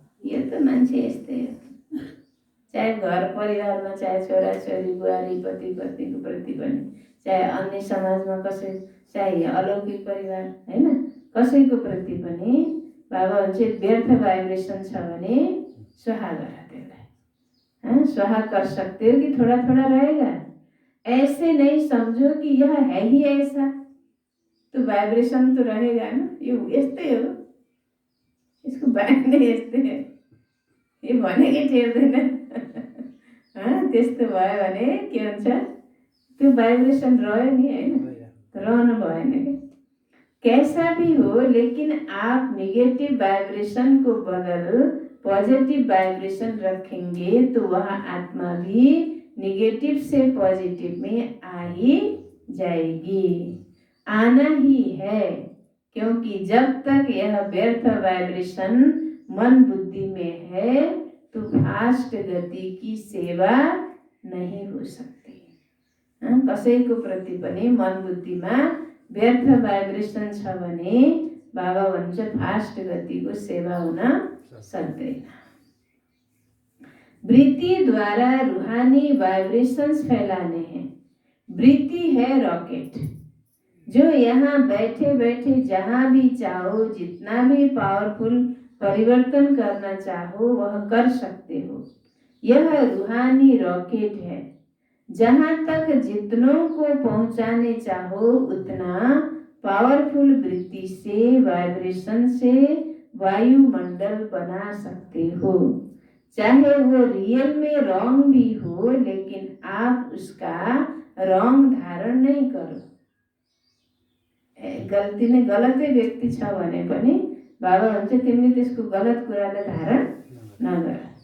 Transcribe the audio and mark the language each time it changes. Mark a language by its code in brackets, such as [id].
[ne] यो त मान्छे यस्तै हो, चाहे घर परिवारमा, चाहे छोरा छोरी, बुहारी, पति पत्नीको प्रति पनि, चाहे अन्य समाजमा कसै, चाहे अलौकिक परिवार हैन, कसैको प्रति पनि बाबा हुन्छ व्यर्थ वाइब्रेशन छ भने स्वाहा गर त्यसलाई। [hi] स्वाहा कर सकते हो कि थोड़ा थोड़ा रहेगा? ऐसे नहीं समझो कि यह है ही ऐसा, तो वाइब्रेशन तो रहेगा ना। [ne] यो यस्तै हो, यसको बानी यस्तै हो, यो भनेकै टेर्दैन। त्यस्तो भयो भने के हुन्छ, त्यो वाइब्रेशन रह्यो नि हैन, रहनु भएन क्या। [hi] कैसा भी हो, लेकिन आप निगेटिव वाइब्रेशन को बदल पॉजिटिव वाइब्रेशन रखेंगे तो वह आत्मा भी निगेटिव से पॉजिटिव में आ ही जाएगी, आना ही है। क्योंकि जब तक यह व्यर्थ वाइब्रेशन मन बुद्धि में है तो फास्ट गति की सेवा नहीं हो सकती। [ne] कसैको प्रति पनि मन बुद्धिमा व्यर्थ वाइब्रेशन छ भने बाबा भन्छ फास्ट गतिको सेवा हुन सक्दैन। [hi] वृत्ति द्वारा रूहानी वाइब्रेशंस फैलाने हैं। वृत्ति है रॉकेट, जो यहाँ बैठे बैठे जहाँ भी चाहो, जितना भी पावरफुल परिवर्तन करना चाहो वह कर सकते हो। यह रूहानी रॉकेट है, जहाँ तक जितनों को पहुँचाने चाहो उतना पावरफुल वृत्ति से, वाइब्रेशन से वायुमंडल बना सकते हो। चाहे वो रियल में रॉन्ग भी हो, लेकिन आप उसका रॉन्ग धारण नहीं करो। [ne] गल्ती नै गलतै व्यक्ति छ भने पनि बाबा भन्छ तिमीले त्यसको गलत कुरालाई धारण नगर।